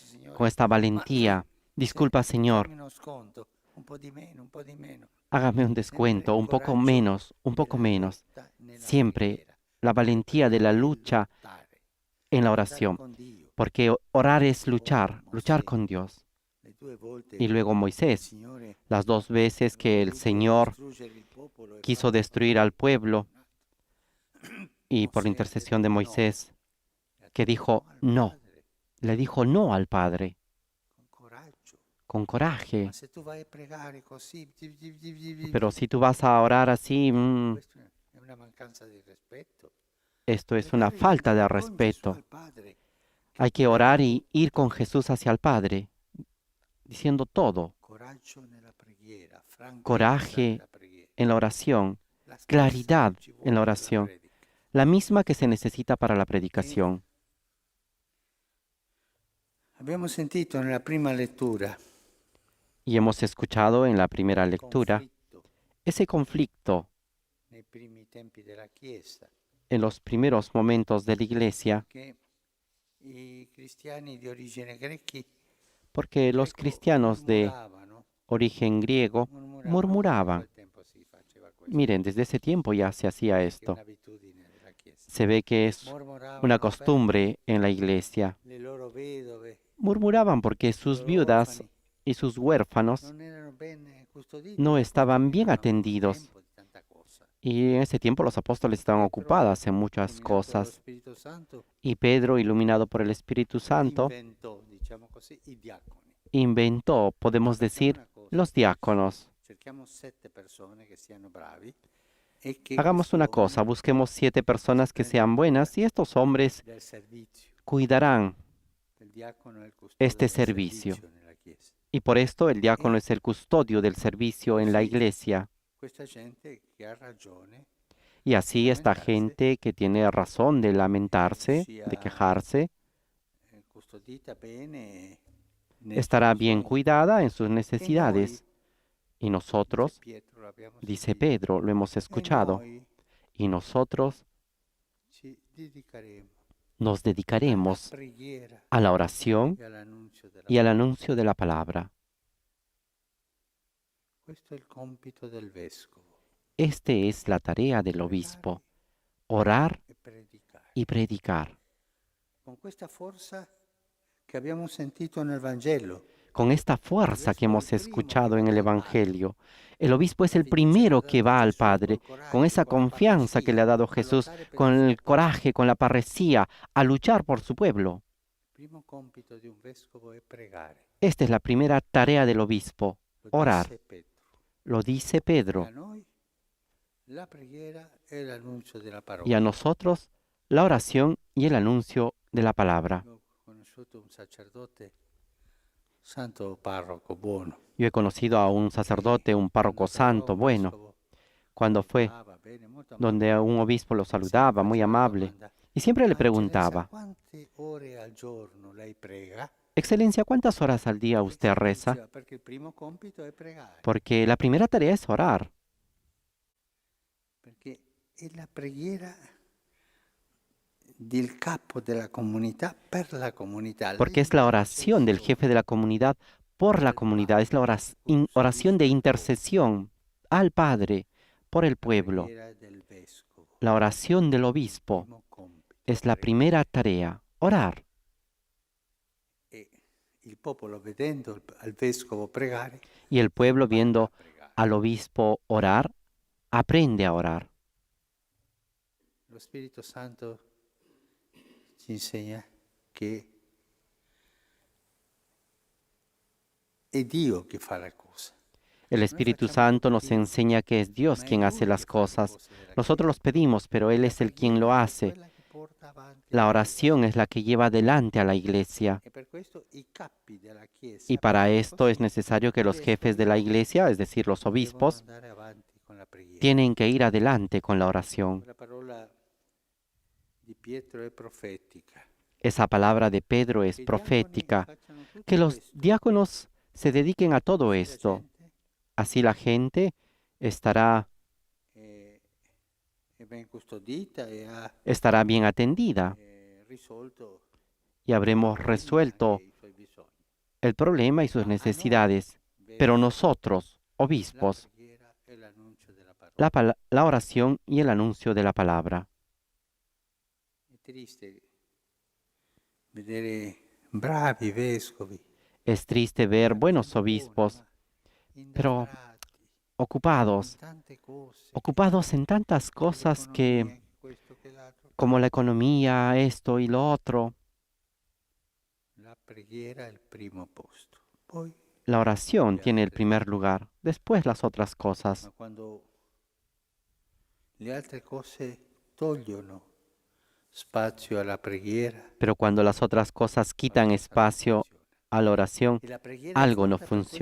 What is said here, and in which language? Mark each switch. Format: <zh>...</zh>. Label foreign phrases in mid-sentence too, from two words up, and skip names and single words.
<it>con signore,</it> <es>esta</es> <it>ma</it> <es>valentía. Disculpa, Señor,</es> <it>fammi uno sconto, un po' di meno.</it> <es>hágame un</es> <it>Sempre</it> <es>descuento,</es> <it>il</it> <es>un poco</es> <it>coraggio</it> <es>menos, un poco</es> <it>della</it> <es>menos.</es> <it>lotta nella</it> <es>Siempre</es> <it>preghiera,</it> <es>la</es> <it>perché</it> <es>valentía de la</es> <it>pregare è</it> <es>lucha en la</es> <it>lottare</it> <es>oración,</es> <it>con Dio.</it> <es>porque orar es</es> <it>O</it> <es>luchar</es> <it>Mosè,</it> <es>con Dios.</es> <it>le 2 volte</it> <es>Y luego</es> <it>che il</it> <es>Moisés,</es> <it>Signore</it> <es>las 2 veces</es> <it>aveva</it> <es>que el</es> <it>voluto</it> <es>Señor</es> <it>distruggere il popolo e</it> <es>quiso</es> <it>Faraò non</it> <es>destruir al</es> <it>l'ha</it> <es>pueblo</es> <it>perdonato.</it> <es>y por la</es> <it>Mosè ha</it> <es>intercesión de</es> <it>detto no,</it> <es>Moisés,</es> <it>e ha</it> <es>que</es> <it>detto no</it> <es>dijo</es> <it>al</it> <es>no,</es> <it>Padre.</it> <es>le dijo no al Padre. con coraje.</es> <it>Ma se tu vai a pregare così,</it> <es>Pero si tú vas a orar así,</es> <it>questo è una mancanza di rispetto.</it> <es>esto es una</es> <it>Pregare e</it> <es>falta de</es> <it>andare con Gesù</it> <es>respeto.</es> <it>al Padre, che</it> <es>Hay</es> <it>ti</it> <es>que</es> <it>darà</it> <es>orar y</es> <it>tutto.</it> <es>ir con Jesús hacia el Padre, diciendo todo.</es> <it>Coraggio nella preghiera, franchezza</it> <es>Coraje</es> <it>nella preghiera.</it> <es>en la oración,</es> <it>La stessa</it> <es>claridad</es> <it>che ci</it> <es>en la</es> <it>vuole per la</it> <es>oración,</es> <it>predica.</it> <es>la misma que se necesita para la</es> <it>E</it> <es>predicación.</es> <it>abbiamo sentito nella prima lettura</it> <es>Y hemos escuchado en la primera</es> <it>il</it> <es>lectura</es> <it>conflitto</it> <es>ese conflicto</es> <it>nei primi tempi della Chiesa,</it> <es>en los primeros momentos de la iglesia,</es> <it>che i cristiani di origine</it> <es>porque los cristianos de</es> <it>murmuravano,</it> <es>origen griego</es> <it>anche da</it> <es>murmuraban.</es> <it>quel tempo si faceva questo,</it> <es>Miren, desde ese tiempo ya se hacía</es> <it>che è</it> <es>esto.</es> <it>un'abitudine della Chiesa.</it> <es>Se ve que es una</es> <it>Mormoravano</it> <es>costumbre en la iglesia.</es> <it>le loro vedove,</it> <es>Murmuraban porque</es> <it>i</it> <es>sus</es> <it>loro</it> <es>viudas</es> <it>orfani</it> <es>y sus huérfanos</es> <it>non erano ben custoditi</it> <es>no</es> <it>perché</it> <es>estaban bien</es> <it>avevano</it> <es>atendidos.</es> <it>tempo di tanta cosa.</it> <es>Y en ese tiempo los apóstoles estaban</es> <it>Pietro,</it> <es>ocupadas en muchas</es> <it>illuminato dallo</it> <es>cosas.</es> <it>Spirito Santo,</it> <es>Y Pedro, iluminado por el Espíritu Santo,</es> <it>inventò, diciamo così, i diaconi.</it> <es>inventó, podemos</es> <it>Facciamo</it> <es>decir,</es> <it>una cosa,</it> <es>los diáconos.</es> <it>cerchiamo 7 persone che siano bravi e che</it> <es>Hagamos</es> <it>questi</it> <es>una cosa,</es> <it>uomini</it> <es>busquemos 7 personas que sean buenas y estos hombres</es> <it>del servizio,</it> <es>cuidarán</es> <it>il diacono è il custode</it> <es>este</es> <it>del</it> <es>servicio.</es> <it>servizio nella Chiesa.</it> <es>Y por esto el diácono es el custodio del servicio en la iglesia.</es> <it>Questa gente che ha ragione</it> <es>Y así esta gente que tiene razón de lamentarse, de quejarse,</es> <it>custodita bene nei</it> <es>estará</es> <it>suoi</it> <es>bien</es> <it>bisogni.</it> <es>cuidada en sus</es> <it>E noi,</it> <es>necesidades. Y</es> <it>dice</it> <es>nosotros,</es> <it>Pietro, l'abbiamo</it> <es>dice</es> <it>sentito,</it> <es>Pedro, lo hemos</es> <it>e</it> <es>escuchado,</es> <it>noi</it> <es>y nosotros</es> <it>ci dedicheremo</it> <es>nos</es> <it>alla</it> <es>dedicaremos</es> <it>preghiera</it> <es>a la oración</es> <it>e all'annunzio della</it> <es>y al</es> <it>parola.</it> <es>anuncio de la palabra.</es> <it>Questo è il compito del vescovo,</it> <es>Este es la tarea del obispo, orar</es> <it>e predicare.</it> <es>y predicar.</es> <it>Con questa forza che abbiamo sentito nel Vangelo,</it> <es>Con esta fuerza que hemos escuchado en el Evangelio, el obispo es el primero que va al Padre, con esa confianza que le ha dado Jesús, con el coraje, con la parresía, a luchar por su pueblo.</es> <it>il primo compito di un vescovo è pregare.</it> <es>Esta es la primera tarea del obispo,</es> <it>Lo</it> <es>orar.</es> <it>disse Pietro.</it> <es>Lo dice</es> <it>E a</it> <es>Pedro.</es> <it>noi la preghiera e l'annuncio della</it> <es>Y</es> <it>parola.</it> <es>a nosotros la oración y el anuncio de la palabra.</es> <it>Ho conosciuto un sacerdote, santo parroco buono.</it> <es>Yo he conocido a un sacerdote, un párroco santo, bueno, cuando fue donde a un obispo lo saludaba, muy amable, y siempre le preguntaba,</es> <it>Quante ore al giorno lei prega?</it> <es>Excelencia, ¿cuántas horas al día usted reza?</es> <it>Perché il primo compito è pregare.</it> <es>Porque la primera tarea es orar,</es> <it>Perché è la preghiera del capo della comunità per la comunità.</it> <es>porque es la oración del jefe de la comunidad por la comunidad, es la oración de intercesión al Padre por el pueblo.</es> <it>Preghiera del vescovo.</it> <es>La oración del obispo</es> <it>Primo compito,</it> <es>es la</es> <it>pregare.</it> <es>primera tarea, orar.</es> <it>E il popolo vedendo al vescovo pregare,</it> <es>Y el pueblo viendo</es> <it>pregare.</it> <es>al obispo orar, aprende a orar.</es> <it>Lo Spirito Santo ci insegna che è Dio che fa la cosa.</it> <es>El Espíritu Santo nos enseña que es Dios quien hace las cosas. Nosotros los pedimos, pero Él es el quien lo hace. La oración es la que lleva adelante a la iglesia. Y para esto es necesario que los jefes de la iglesia, es decir, los obispos, tienen que ir adelante con la oración.</es> <it>La parola di Pietro è profetica.</it> <es>Esa palabra de Pedro es profética. Que los diáconos se dediquen a todo esto. Así la gente estará</es> <it>Ben custodita e ha</it> <es>estará bien atendida</es> <it>risolto</it> <es>y habremos resuelto</es> <it>i suoi bisogni.</it> <es>el problema y sus necesidades. Pero nosotros,</es> <it>La</it> <es>obispos,</es> <it>preghiera e l'annuncio della parola.</it> <es>la oración y el anuncio de la palabra.</es> <it>È triste vedere bravi vescovi</it> <es>Es triste ver buenos obispos pero</es> <it>indaprati</it> <es>ocupados,</es> <it>in tante cose,</it> <es>ocupados en tantas cosas que,</es> <it>economia, questo che l'altro.</it> <es>como la economía, esto y lo otro.</es> <it>La preghiera è il primo posto, poi</it> <es>la oración tiene el primer lugar, después las otras cosas.</es> <it>Ma quando le altre cose togliono spazio alla preghiera,</it> <es>Pero cuando las otras cosas quitan espacio a la oración,</es> <it>e la preghiera è</it> <es>algo no</es> <it>fatta per questo che</it>